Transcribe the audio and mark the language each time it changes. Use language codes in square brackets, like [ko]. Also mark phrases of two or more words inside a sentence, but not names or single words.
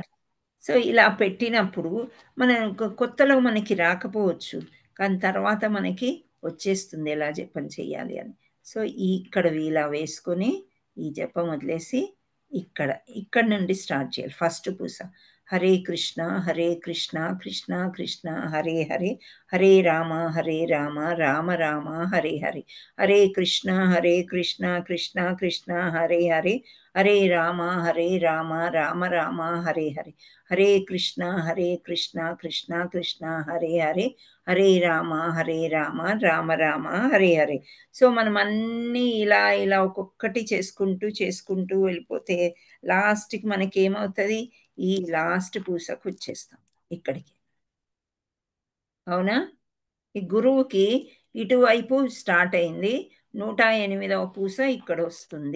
[te] సో ఇలా పెట్టినప్పుడు మన కొత్తలో మనకి రాకపోవచ్చు, కానీ తర్వాత మనకి వచ్చేస్తుంది ఎలా జపం చేయాలి అని. సో ఇక్కడ ఇలా వేసుకొని ఈ జపం వదిలేసి ఇక్కడ నుండి స్టార్ట్ చేయాలి. ఫస్ట్ పూస [sa] హరే కృష్ణ కృష్ణ కృష్ణ హరే హరే, హరే రామ రామ రామ హరే హరే, హరే కృష్ణ కృష్ణ కృష్ణ హరే హరే, హరే రామ రామ రామ హరే హరే, హరే కృష్ణ కృష్ణ కృష్ణ హరే హరే, హరే రామ రామ రామ హరే హరే. [te] సో మనం అన్నీ ఇలా ఒక్కొక్కటి చేసుకుంటూ వెళ్ళిపోతే లాస్ట్కి మనకి ఏమవుతుంది, ఈ లాస్ట్ పూసకు వచ్చేస్తాం ఇక్కడికి. అవునా? ఈ గురువుకి ఇటువైపు స్టార్ట్ అయింది, 108వ పూస ఇక్కడ వస్తుంది.